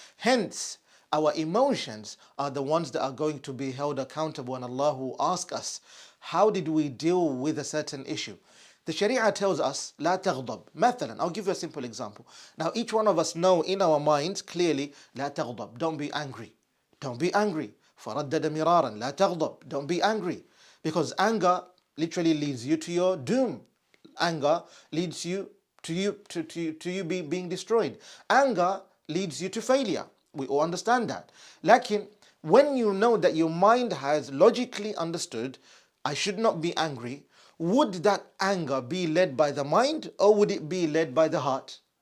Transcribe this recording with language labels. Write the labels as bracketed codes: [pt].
[en] Hence, our emotions are the ones that are going to be held accountable, and Allah will ask us, how did we deal with a certain issue? The Sharia tells us, [ar] لا تغضب. مثلا, [en] I'll give you a simple example. Now each one of us know in our minds clearly, [ar] لا تغضب, [en] don't be angry. Don't be angry. [ar] فردد مرارا, لا تغضب, [en] don't be angry. Because anger literally leads you to your doom. Anger leads you to you being destroyed. Anger leads you to failure. We all understand that. Lakin, when you know that your mind has logically understood, I should not be angry, would that anger be led by the mind or would it be led by the heart?